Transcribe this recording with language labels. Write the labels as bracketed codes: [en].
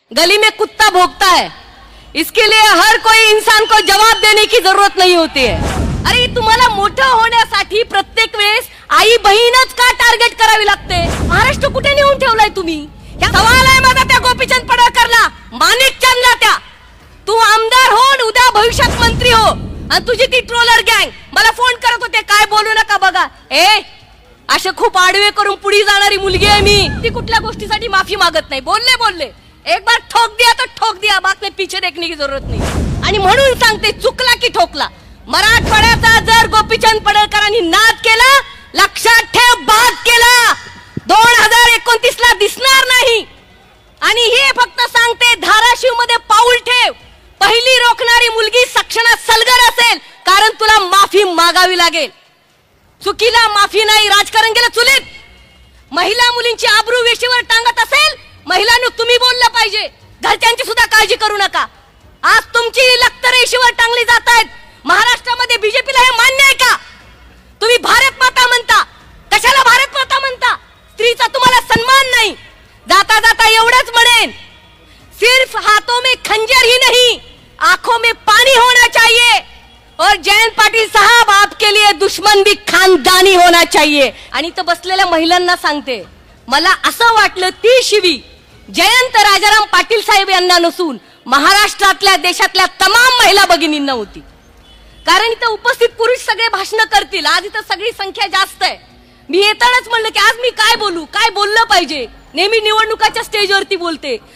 [hi] गली में कुत्ता भौंकता है, इसके लिए हर कोई इंसान को जवाब देने की जरूरत नहीं होती है। [mr] अरे तुम्हाला मोठं होण्यासाठी प्रत्येक वेळेस आई बहीणच का टार्गेट करावी लागते? महाराष्ट्र कुठे नेऊन ठेवलाय तुम्ही? सवाल आहे माझा त्या गोपीचंद पडळकरला, माणिकचंदला, त्या तू आमदार हो, उद्या भविष्यात मंत्री हो, आणि तुझी ती ट्रोलर गँग मला फोन करत होते, काय बोलू नका बघा, असे खूप आडवे करून पुढे जाणारी मुलगी आहे मी, ती कुठल्या गोष्टीसाठी माफी मागत नाही। बोलले [hi] एक बार ठोक दिया तो ठोक दिया, बाद में पीछे देखने की जरूरत नहीं। [mr] आणि म्हणून सांगते, चुकला की ठोकला, मराठवाड्याचा जर गोपीचंद पडळकरांनी नाद केला, लक्षात ठेव, बाद केला, 2029 ला दिसणार नाही। आणि हे फक्त सांगते, धाराशिव मध्ये पाऊल ठेव, पहिली रोखणारी मुलगी सक्षणात सलगर असेल, कारण तुला माफी मागावी लागेल। चुकीला माफी नाही, राजकारण गेलं चुलीत। महिला मुलींची आबरू वेशीवर टांगत असेल, महिलांनी तुम्ही बोललं पाहिजे, घरच्यांची सुद्धा काळजी करू नका। आज तुमची लखतर वेशीवर टांगली जात आहेत महाराष्ट्रामध्ये, बीजेपीला हे मान्य आहे का? तुम्ही भारत माता म्हणता, कशाला भारत माता म्हणता? स्त्रीचा तुम्हाला सन्मान नाही। [hi] जाता जाता एवढंच म्हणेन, सिर्फ हाथों में खंजर ही नहीं, आंखों में पानी होना चाहिए। और जयंत पाटील साहब, आपके लिए दुश्मन भी खानदानी होना चाहिए। [mr] आणि तो बसलेल्या महिलांना सांगते, मला असं वाटलं ती शिवी जयंत राजाराम पाटील साहेब यांना नसून महाराष्ट्रातल्या देशातल्या तमाम महिला भगिनींना होती। कारण इथं उपस्थित पुरुष सगळे भाषण करतील, आज इथं सगळी संख्या जास्त आहे। मी येतानाच म्हणलं की आज मी काय बोलू, काय बोललं पाहिजे, नेहमी निवडणुकाच्या स्टेजवरती बोलते।